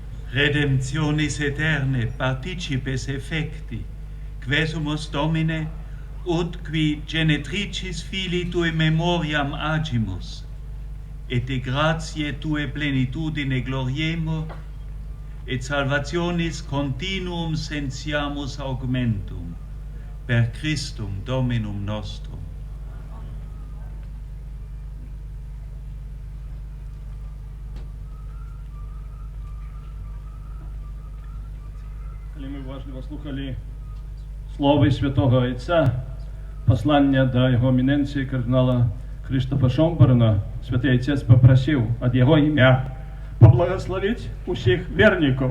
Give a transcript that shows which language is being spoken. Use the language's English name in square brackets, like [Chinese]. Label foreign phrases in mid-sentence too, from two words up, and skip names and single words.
[Latin] redemptionis aeterne participes effecti, quesumus Domine, ut qui genetricis Filii Tui memoriam agimus, et de gratiae Tue plenitudine gloriemur, et salvationis continuum sensiamus augmentum, per Christum Dominum nostrum. [Ukrainian] Коли ми уважливо слухали слово Святого Отця, послання до Його еміненції кардинала Кріштофа Шомберна, Святий Отець попросив від Його ім'я поблагословити усіх вірників.